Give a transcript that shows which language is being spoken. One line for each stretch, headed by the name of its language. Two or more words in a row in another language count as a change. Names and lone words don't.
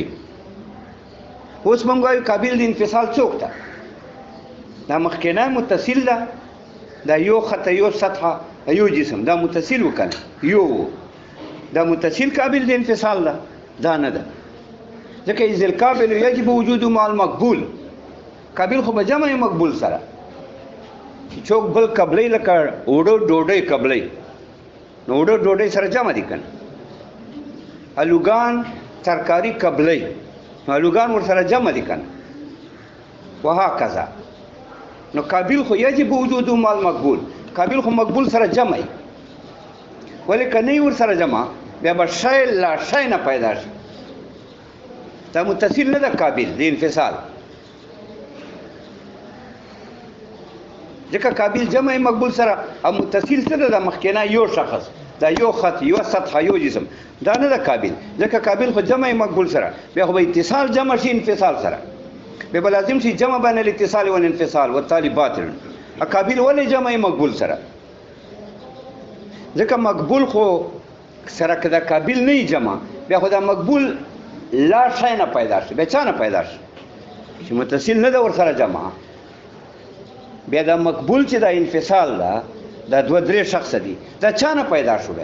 Pashto: اوس موږ وایو قابل د انفصال څوک ده؟ دا مخکینه متصل ده، دا یو خط یو سطح یو جسم، دا متصل وکنه یو، دا متصل قابل د انفصال ده، دا نه ده.
Arabic: ځکه اذ القابل یجب وجوده مع المقبول.
Pashto: قابل خو به جمع مقبول سره څوک بل قبلې لکه اوړو ډوډۍ قبلې، نو اوړو ډوډۍ سره جمع دي کنه. الوګان ترکاری قبلې، نو الوګان ور سره جمع دي کنه.
Arabic: وهكذا.
Pashto: نو قابل خو
Arabic: یجب وجوده مع المقبول.
Pashto: قابل خو مقبول سره جمع وي، ولې کني ور سره جمع بیا به شی لا شی نه پیدا شي. دا متصل نه ده قابل د انفصال، ځکه قابل جمع مقبول سره او متصل سره د مخکینه یو شخص، دا یو خط یو سطح یو جسم، دا نه ده قابل. ځکه قابل خو جمع مقبول سره بیا خو به اتصال جمع شي انفصال سره، بیا به لازم شي
Arabic: جمع بین الاتصال والانفصال والتالي باطل.
Pashto: قابل ولې جمع مقبول سره؟ ځکه مقبول خو سره که دا قابل نه جمع بیا خو دا مقبول لا شی نه پیدا شي. بیا چا نه پیدا شي چې متصل نه ده ور سره جمع. بیا دا مقبول چې دا انفصال ده دا دوه درې شخص دي، دا چا نه پیدا شو؟